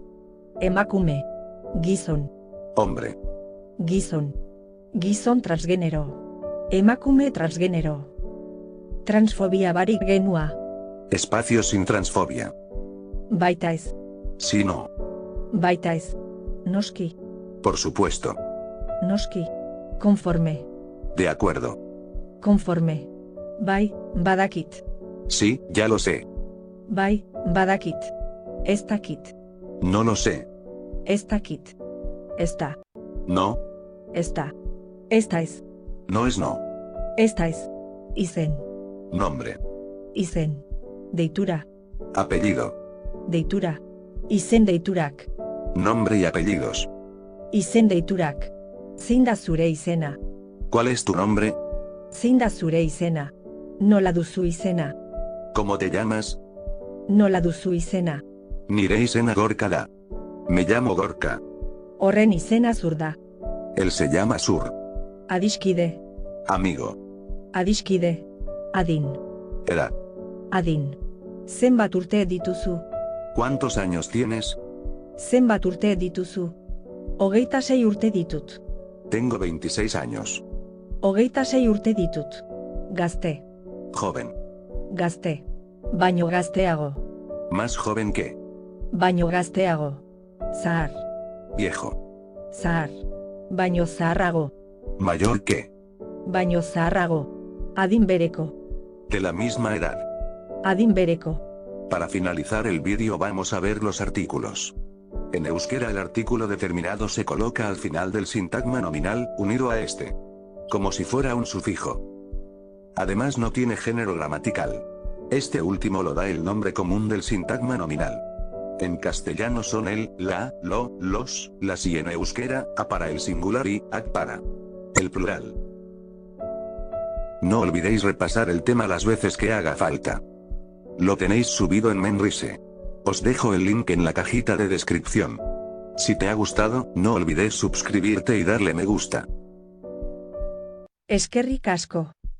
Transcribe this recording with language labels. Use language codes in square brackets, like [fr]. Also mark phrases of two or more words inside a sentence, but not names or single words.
[eu] Emakume. Gizon. [es] Hombre. [eu] Gizon. Gizon transgenero. Emakume transgenero. Transfobia barik genua. [es] Espacio sin transfobia. [eu] Baita ez. [es] Si no. [eu] Baita ez. Noski. [es] Por supuesto. [eu] Noski. Konforme. [es] De acuerdo. [eu] Konforme. Bai, badakit. [es] Sí, ya lo sé. [eu] Bai, badakit. Ez dakit. [es] No lo sé. [eu] Ez dakit. Ez da. [es] No. [eu] Ez da. Ez da ez. [es] No es no. [eu] Ez da ez. Izen. [es] Nombre. [eu] Izen. Deitura. [es] Apellido. [eu] Deitura. Izen deiturak. [es] Nombre y apellidos. [eu] Izen deiturak. Zein da zure izena? [es] ¿Cuál es tu nombre? [eu] Zein da zure izena? Nola duzu izena? [es] ¿Cómo te llamas? [eu] Nola duzu izena? Nire izena Gorka da. [es] Me llamo Gorka. [eu] Horren izena zur da. [es] Él se llama Sur. [eu] Adiskide. [es] Amigo. [eu] Adiskide. Adin. [es] Edad. [eu] Adin. Zenbat urte dituzu? [es] ¿Cuántos años tienes? [eu] Zenbat urte dituzu? 26 urte ditut. [es] Tengo 26 años. [eu] 26 urte ditut. Gazte. [es] Joven. [eu] Gazte. Baino gazteago. [es] Más joven que. [eu] Baino gazteago. Zahar. [es] Viejo. [eu] Zahar. Baino zaharrago. [es] Mayor que. [eu] Baino zaharrago. Adin bereko. [es] De la misma edad. [eu] Adin bereko. [es] Para finalizar el vídeo vamos a ver los artículos. En euskera el artículo determinado se coloca al final del sintagma nominal, unido a este. Como si fuera un sufijo. Además no tiene género gramatical. Este último lo da el nombre común del sintagma nominal. En castellano son el, la, lo, los, las y en euskera, a para el singular y ac para el plural. No olvidéis repasar el tema las veces que haga falta. Lo tenéis subido en Menrise. Os dejo el link en la cajita de descripción. Si te ha gustado, no olvides suscribirte y darle me gusta. [eu] Eskerrik asko.